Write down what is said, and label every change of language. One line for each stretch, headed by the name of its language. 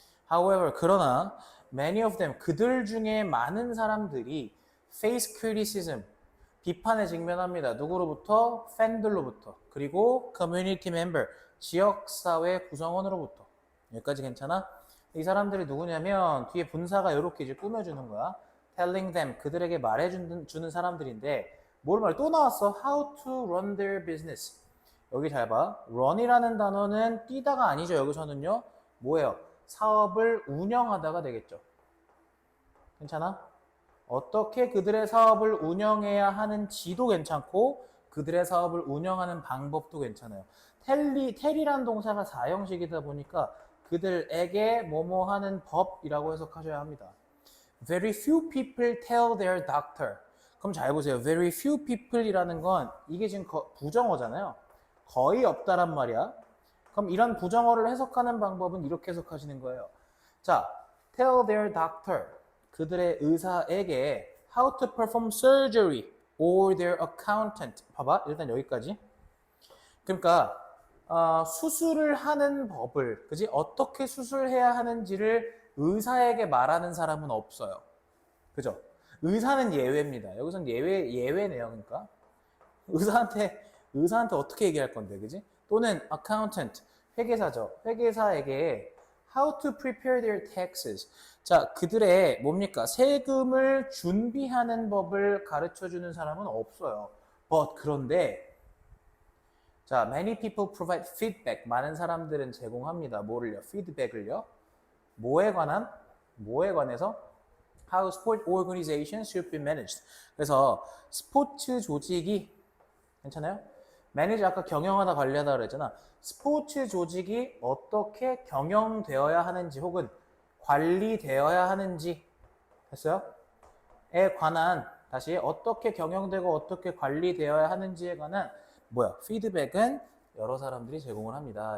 English: However,
Korean: 그러나
English: many of them,
Korean: 그들 중에 많은 사람들이
English: face criticism,
Korean: 비판에 직면합니다. 누구로부터? 팬들로부터. 그리고
English: community member,
Korean: 지역사회 구성원으로부터. 여기까지 괜찮아? 이 사람들이 누구냐면 뒤에 분사가 이렇게 이제 꾸며주는 거야.
English: telling them,
Korean: 그들에게 말해주는 사람들인데 뭘 말해? 또 나왔어.
English: how to run their business.
Korean: 여기 잘 봐. run이라는 단어는 뛰다가 아니죠. 여기서는요. 뭐예요? 사업을 운영하다가 되겠죠. 괜찮아? 어떻게 그들의 사업을 운영해야 하는지도 괜찮고 그들의 사업을 운영하는 방법도 괜찮아요. 텔이라는 동사가 4형식이다 보니까 그들에게 뭐뭐 하는 법이라고 해석하셔야 합니다.
English: Very few people tell their doctor.
Korean: 그럼 잘 보세요. Very few people이라는 건 이게 지금 부정어잖아요. 거의 없다란 말이야. 그럼 이런 부정어를 해석하는 방법은 이렇게 해석하시는 거예요.
English: 자, tell their doctor.
Korean: 그들의 의사에게
English: how to perform surgery or their accountant.
Korean: 봐봐. 일단 여기까지. 그러니까 수술을 하는 법을, 그지? 어떻게 수술해야 하는지를 의사에게 말하는 사람은 없어요. 그죠? 의사는 예외입니다. 여기선 예외네요. 그러니까 의사한테 어떻게 얘기할 건데, 그지? 또는 accountant, 회계사죠. 회계사에게
English: how to prepare their taxes.
Korean: 자, 그들의 뭡니까? 세금을 준비하는 법을 가르쳐 주는 사람은 없어요. 그런데 자,
English: many people provide feedback.
Korean: 많은 사람들은 제공합니다. 뭐를요? feedback을요. 뭐에 관해서?
English: How sport organizations should be managed.
Korean: 그래서 스포츠 조직이 괜찮아요? manage 아까 경영하다 관리하다 그랬잖아. 스포츠 조직이 어떻게 경영되어야 하는지 혹은 관리되어야 하는지 됐어요? 에 관한 다시 어떻게 경영되고 어떻게 관리되어야 하는지에 관한 피드백은 여러 사람들이 제공을 합니다.